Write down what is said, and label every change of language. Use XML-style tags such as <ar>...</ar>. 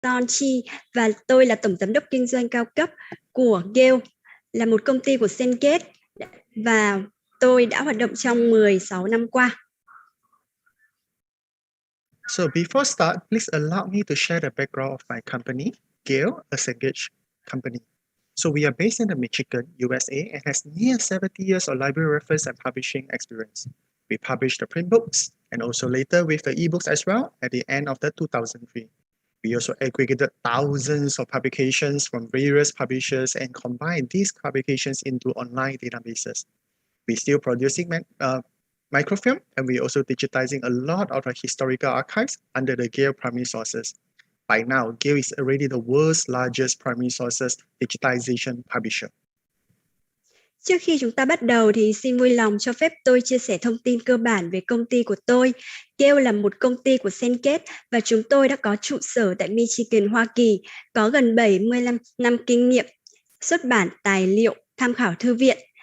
<vi>Ton Chi và tôi là tổng giám đốc kinh doanh cao cấp của Gale, là một công ty của Cengate và tôi đã hoạt động trong 16 năm qua.</vi> <en>So before start, please allow me to share the background of my company, Gale, a Cengate company. So we are based in Michigan, USA, and has near 70 years of library reference and publishing experience. We publish the print books and also later with the ebooks as well at the end of the 2003. We also aggregated thousands of publications from various publishers and combined these publications into online databases. We're still producing microfilm, and we're also digitizing a lot of our historical archives under the Gale primary sources. By now, Gale is already the world's largest primary sources digitization publisher.</en> <vi>Trước khi chúng ta bắt đầu thì xin vui lòng cho phép tôi chia sẻ thông tin cơ bản về công ty của tôi. Gale là một công ty của Cengate và chúng tôi đã có trụ sở tại Michigan, Hoa Kỳ, có gần 75 năm kinh nghiệm xuất bản tài liệu, tham khảo thư viện.</vi>